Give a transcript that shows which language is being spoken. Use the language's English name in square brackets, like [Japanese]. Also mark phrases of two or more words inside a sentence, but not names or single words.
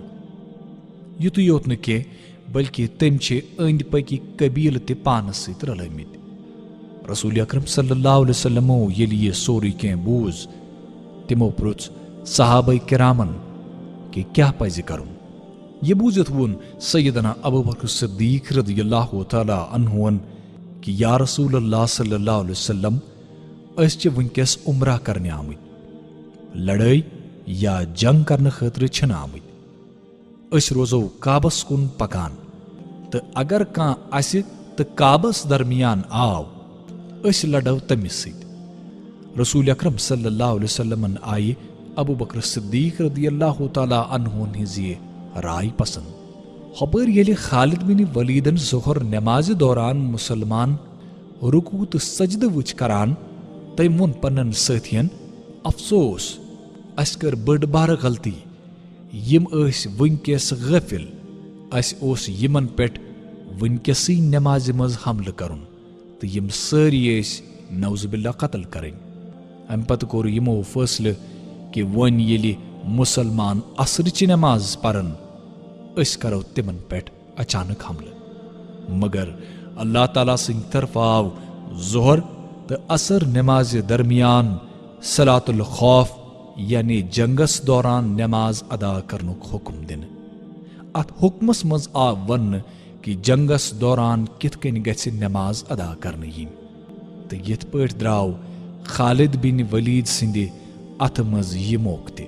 [Kashmiri] یُتُے یوت نہٕ کینٛہہ بلکہ تٔمۍ چھِ أنٛدۍ پٔکۍ قبیٖلہٕ تہِ پانس سۭتۍ رلٲومٕتۍ. رسول اکرم [Arabic] صلی اللہ علیہ وسلمو [Kashmiri] ییٚلہِ یہِ سورُے کینٛہہ بوٗز تِمو پرُژھ صحابہ کرامن کہ کیٛاہ پزِ کرُن. یہ بوٗزِتھ ووٚن سیدنا ابوبکر صدیق [Arabic] رضی اللہ تعالیٰ عنہُن [Kashmiri] کہ [Arabic] یا رسول اللہ صلی اللہ علیہ وسلم [Kashmiri] أسۍ چھِ وٕنکیٚس عمرہ کرنہِ آمٕتۍ، لڑٲے یا جنگ کرنہٕ خٲطرٕ چھِنہٕ آمٕتۍ. أسۍ روزو کعبس کُن پکان تہٕ اگر کانٛہہ اسہِ تہٕ کعبس درمیان آو أسۍ لڑو تٔمِس سۭتۍ. رسول اکرم [Arabic] صلی اللہ علیہ وسلمن [Kashmiri] آیہِ ابوبکر صدیق [Arabic] رضی اللہ تعالیٰ عنہُن [Kashmiri] ہِنٛز یہِ رائے پسند. ہۄپٲرۍ ییٚلہِ خالد بن ولیدن ظہر نمازِ دوران مسلمان رکوع تہٕ سجدٕ وٕچھ کران تٔمۍ ووٚن پننٮ۪ن سٲتھین افسوس اسہِ کٔر بٔڑ بارٕ غلطی، یِم ٲسۍ وٕنکیٚس غٲفِل، اسہِ اوس یِمن پٮ۪ٹھ وٕنکیٚسٕے نمازِ منٛز حملہٕ کرُن تہٕ یِم سٲری ٲسۍ [Arabic] نعوذ باللہ [Kashmiri] قتل کرٕنۍ. امہِ پتہٕ کوٚر یِمو فٲصلہٕ کہ وۄنۍ ییٚلہِ مسلمان عصرٕچہِ نماز پرن أسۍ کرو تِمن پٮ۪ٹھ اچانک حملہٕ. مگر اللہ تعالیٰ سٕنٛدِ طرفہٕ آو ظہر تہٕ عصر نمازِ درمیان [Arabic] صلاۃ الخوف [Kashmiri] یعنی جنگس دوران نماز ادا کرنُک حکم دِنہٕ. اتھ حکمس منٛز آو وننہٕ کہ جنگس دوران کِتھ کٔنۍ گژھِ نماز ادا کرنہٕ یِنۍ تہٕ یِتھ پٲٹھۍ درٛاو خالد بن ولید سٕنٛدِ اتھٕ منٛز یہِ موقعہٕ تہِ.